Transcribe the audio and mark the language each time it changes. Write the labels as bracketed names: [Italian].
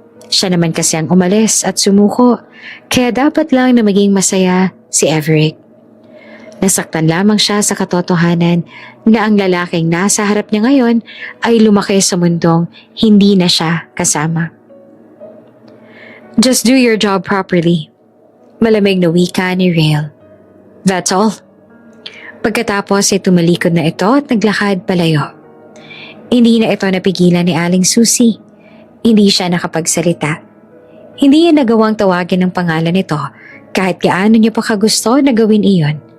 [Filipino] Siya naman kasi ang umalis at sumuko, kaya dapat lang na maging masaya si Everett. Nasaktan lamang siya sa katotohanan na ang lalaking nasa harap niya ngayon ay lumaki sa mundong hindi na siya kasama. [English] Just do your job properly. [Filipino] Malamig na wika ni Rael. [English] That's all. [Filipino] Pagkatapos ay tumalikod na ito at naglakad palayo. Hindi na ito napigilan ni Aling Susie. Hindi siya nakapagsalita. Hindi niya nagawang tawagin ang pangalan nito kahit gaano niya pa kagusto na gawin iyon.